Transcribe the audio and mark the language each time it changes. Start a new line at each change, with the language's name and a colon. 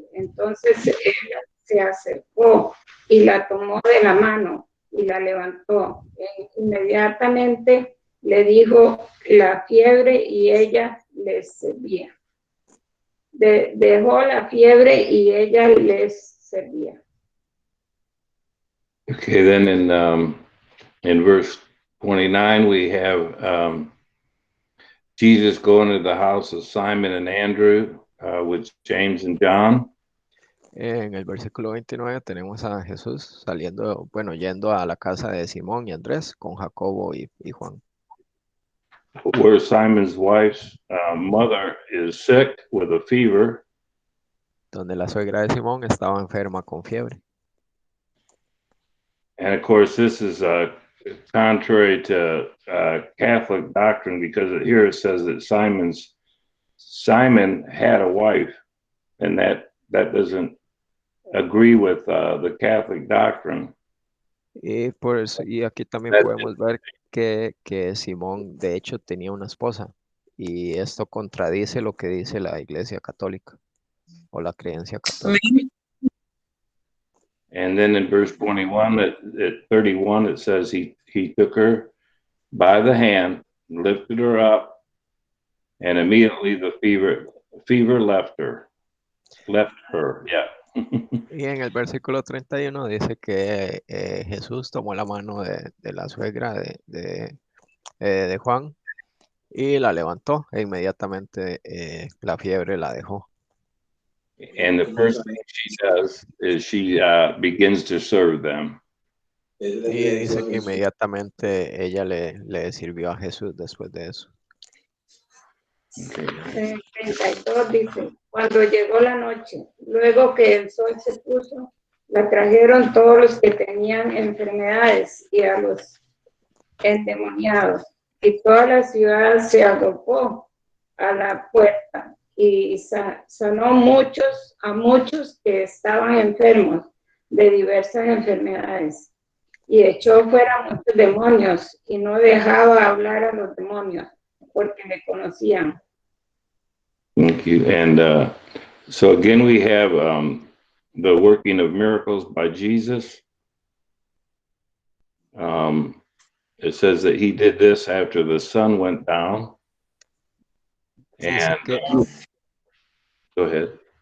Spanish: Entonces ella se acercó y la tomó de la mano y la levantó. Inmediatamente le dijo la fiebre y ella le servía. Dejó la fiebre y ella les servía.
English: Okay, then in verse 29, we have Jesus going to the house of Simon and Andrew with James and John.
Spanish: En el versículo 29 tenemos a Jesús saliendo, bueno, yendo a la casa de Simón y Andrés con Jacobo y Juan.
English: where Simon's wife's mother is sick with a fever.
Spanish: donde la suegra de Simón estaba enferma con fiebre.
English: And of course, this is contrary to Catholic doctrine, because here it says that Simon had a wife, and that doesn't agree with the Catholic doctrine.
Spanish: Y por eso, y aquí también
English: That-
Spanish: podemos ver que Simón de hecho tenía una esposa. Y esto contradice lo que dice la Iglesia Católica o la creencia católica.
English: And then in verse 21, at 31, it says he took her by the hand, lifted her up, and immediately the fever left her. Yeah.
Spanish: Y en el versículo 31 dice que Jesús tomó la mano de la suegra de Juan y la levantó e inmediatamente la fiebre la dejó.
English: And the first thing she does is she begins to serve them.
Spanish: Y dice que inmediatamente ella le sirvió a Jesús después de eso.
English: Okay.
Spanish: 32 dice, cuando llegó la noche, luego que el sol se puso, la trajeron todos los que tenían enfermedades y a los endemoniados. Y toda la ciudad se agrupó a la puerta y sanó a muchos que estaban enfermos de diversas enfermedades. Y echó fuera muchos demonios y no dejaba hablar a los demonios porque le conocían.
English: Thank you. And so again, we have the working of miracles by Jesus. It says that he did this after the sun went down. And go ahead.